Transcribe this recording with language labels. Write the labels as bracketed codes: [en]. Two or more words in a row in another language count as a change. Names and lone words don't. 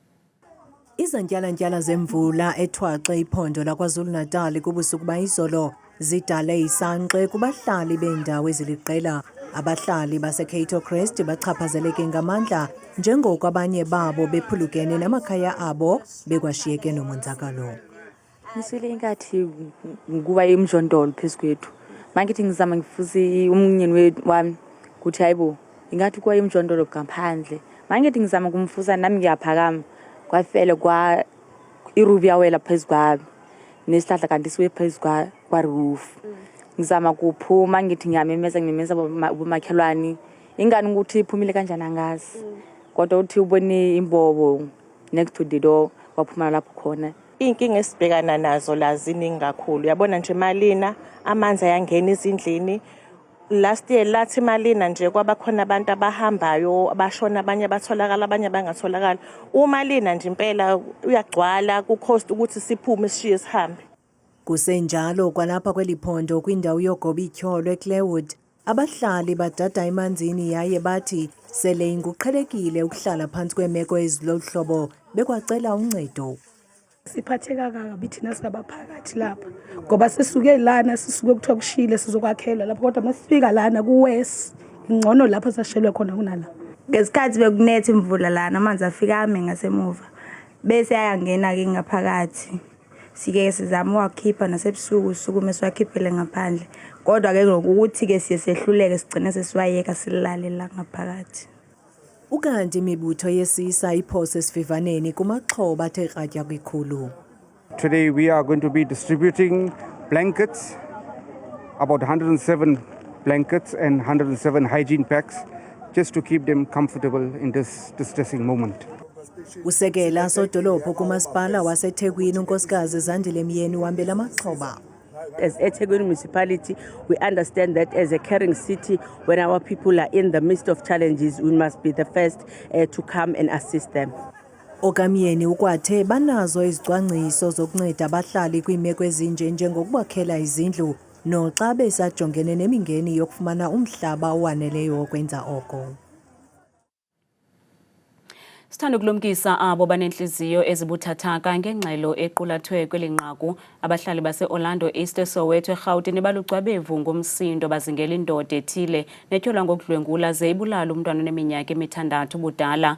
[xh] Izantyalantyala zemvula ethwaxe iphondo laKwaZulu Natal kubusuku bayizolo zidale isankxe kubahlali beendawo eziliqela. Abahlali baseCato Crest bachaphazeleke ngamandla njengoko abanye babo bephulukene namakhaya abo bekwashiyeke nomonzakalo. [zu] Ngiswele ingathi nguba imjondolo phezu kwethu. Mangithi ngizama ngifuze umnyeni wami kuthi hayibo ingathi kuwa imjondolo ngaphandle. Mangithi ngizama kumfuza nami ngiyaphakama kwafele kwa irubi yawela phezu kwami nesihlahla kanti siwe phezu kwa roof. Ngizama kuphuma ngithi ngiyamemeza bomakhelwane ingani ukuthi iphumile kanjani angazi. Kodwa uthi ubone imbobo [en] next to the door [zu] waphuma lapho khona. Inkinga esibhekana nazo la ziningi kakhulu. Uyabona nje malina amanzi ayangena izindlini. [en] Last year [zu] lathi malina nje kwaba khona abantu abahambayo abashona abanye batholakala abanye bangatholakala. Uma lina nje impela uyagcwala kucost ukuthi siphume sishiye sihambe. [xh] Kusenjalo kwalapha kweliphondo kwindawo yogoba ityholo eClearwood, abahlali badada emanzini yaye bathi sele inguqhelekile ukuhlala phantsi kweemeko eziloluhlobo bekwacela uncedo. [zu] Siphatheka kabi thina singabaphakathi lapha ngoba sisuke lana sisuke kuthiwa kushile sizokwakhelwa lapho kodwa masifika lana kuwesi ingcono lapho sashelwe khona kunala. Ngesikhathi bekunetha imvula lana amanzi afika ame ngasemuva bese ayangena-ke ngaphakathi. Sike sizama ukuwakhipha nasebusuku usukume siwakhiphele ngaphandle kodwa-ke ngokuthi-ke siye sehluleke sigcine sesiwayeka silale la ngaphakathi. [xh] Ukanti imibutho yesisa iphose esivivaneni kumaxhoba athe kratya kwikhulu. [en] Today we are going to be distributing blankets, about 107 blankets and 107 hygiene packs, just to keep them comfortable in this distressing moment. [xh] Usekela sodolophu kumasipala waseThekwini unkosikazi Zandile Myeni uhambela amaxhoba. [en] As eThekwini municipality, we understand that as a caring city, when our people are in the midst of challenges, we must be the first to come and assist them. [xh] Okamyeni ukwathe banazo izicwangciso zokunceda abahlali kwiimeko ezinje njengokubakhela izindlu noxa besajongene nemingeni yokufumana umhlaba owaneleyo wokwenza oko. Sithanda ukulumkisa abo banenhliziyo ezibuthathaka ngengxelo equlathwe kwelinqaku abahlali base-Orlando East eSoweto eRhawutini balugcwabevu ngomsindo bazingela indoda ethile netyholwa ngokudlwengula ze ibulala umntwana oneminyaka emithandathu budala.